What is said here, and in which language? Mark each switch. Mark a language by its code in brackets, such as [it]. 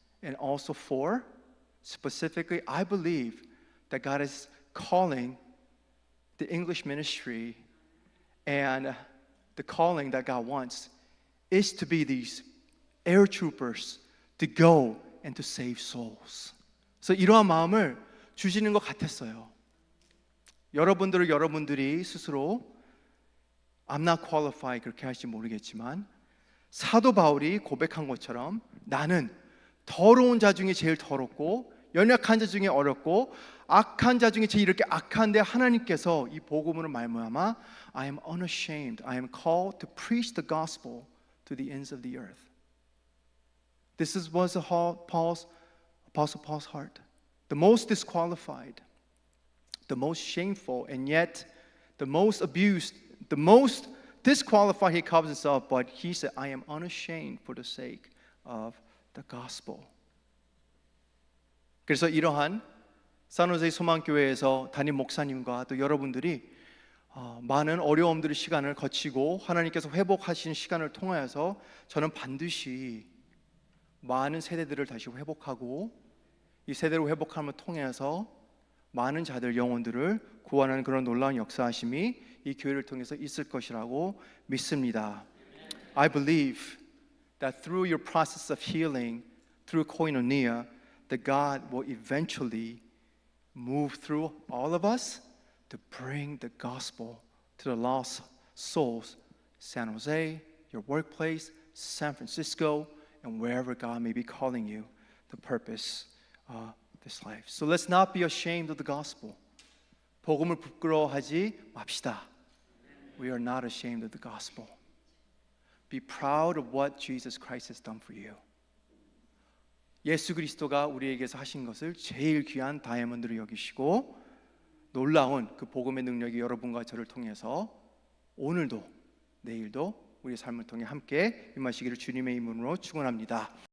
[en] And also for, specifically, I believe that God is calling the English ministry, and the calling that God wants is to be these air troopers to go and to save souls. [ko] 그래서 이러한 마음을 주시는 것 같았어요. 여러분들이 스스로 [en] I'm not qualified [ko] 그렇게 할지 모르겠지만 사도 바울이 고백한 것처럼 나는 더러운 자 중에 제일 더럽고 연약한 자 중에 어렵고 악한 자 중에 제일 이렇게 악한데 하나님께서 이 복음으로 말미암아 [en] I am unashamed. I am called to preach the gospel to the ends of the earth. This was Apostle Paul's heart. The most disqualified, the most shameful, and yet the most abused, the most disqualified he calls himself, but he said, I am unashamed for the sake of the gospel. [ko] 그래서 이러한 산호세 소망교회에서 담임 목사님과 또 여러분들이 많은 어려움들의 시간을 거치고 하나님께서 회복하신 시간을 통하여서 저는 반드시 많은 세대들을 다시 회복하고 이 세대를 회복함을 통해서 많은 자들 영혼들을 구원하는 그런 놀라운 역사하심이 이 교회를 통해서 있을 것이라고 믿습니다. [en] I believe that through your process of healing, through koinonia, that God will eventually move through all of us to bring the gospel to the lost souls, San Jose, your workplace, San Francisco, and wherever God may be calling you, the purpose this life. So let's not be ashamed of the gospel. [ko] 복음을 부끄러워하지 맙시다. [en] We are not ashamed of the gospel. Be proud of what Jesus Christ has done for you. [ko] 예수 그리스도가 우리에게서 하신 것을 제일 귀한 다이아몬드로 여기시고 놀라운 그 복음의 능력이 여러분과 저를 통해서 오늘도 내일도 우리의 삶을 통해 함께 임하시기를 주님의 이름으로 축원합니다.